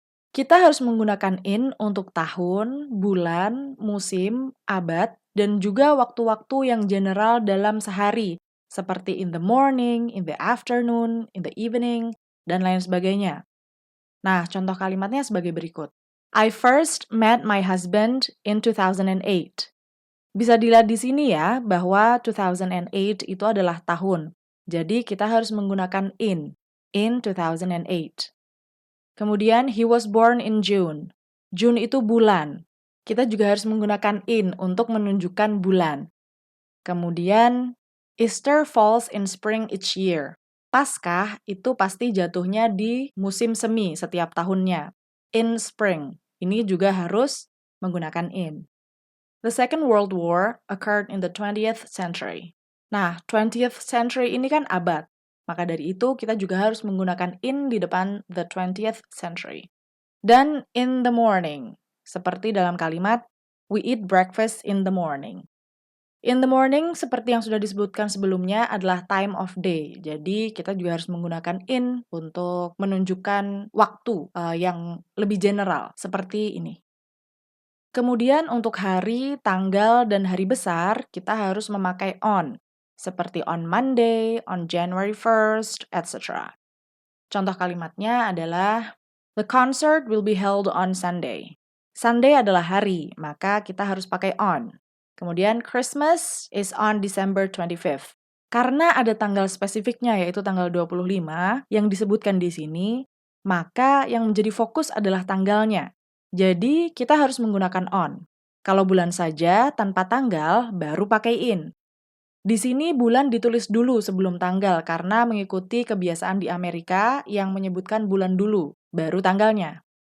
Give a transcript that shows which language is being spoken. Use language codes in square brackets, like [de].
[id] Kita harus menggunakan in untuk tahun, bulan, musim, abad, dan juga waktu-waktu yang general dalam sehari, seperti [en] in the morning, in the afternoon, in the evening, [id] dan lain sebagainya. Nah, contoh kalimatnya sebagai berikut. [en] I first met my husband in 2008. [id] Bisa dilihat di sini ya, bahwa 2008 itu adalah tahun. Jadi, kita harus menggunakan in 2008. Kemudian, [en] he was born in June. [id] June itu bulan. Kita juga harus menggunakan in untuk menunjukkan bulan. Kemudian, [en] Easter falls in spring each year. [id] Paskah itu pasti jatuhnya di musim semi setiap tahunnya. [en] In spring. [id] Ini juga harus menggunakan in. [en] The Second World War occurred in the 20th century. [id] Nah, 20th century ini kan abad. Maka dari itu kita juga harus menggunakan in di depan the 20th century. Dan [en] in the morning. [id] Seperti dalam kalimat, [en] we eat breakfast in the morning. In the morning, [id] seperti yang sudah disebutkan sebelumnya, adalah [en] time of day. [id] Jadi, kita juga harus menggunakan in untuk menunjukkan waktu yang lebih general, seperti ini. Kemudian untuk hari, tanggal, dan hari besar, kita harus memakai on, seperti [en] on Monday, on January 1st, etc. [id] Contoh kalimatnya adalah, [en] the concert will be held on Sunday. [id] Sunday adalah hari, maka kita harus pakai on. Kemudian [en] Christmas is on December 25th. [id] Karena ada tanggal spesifiknya yaitu tanggal 25 yang disebutkan di sini, maka yang menjadi fokus adalah tanggalnya. Jadi kita harus menggunakan on. Kalau bulan saja tanpa tanggal baru pakai in. Di sini bulan ditulis dulu sebelum tanggal karena mengikuti kebiasaan di Amerika yang menyebutkan bulan dulu, baru tanggalnya.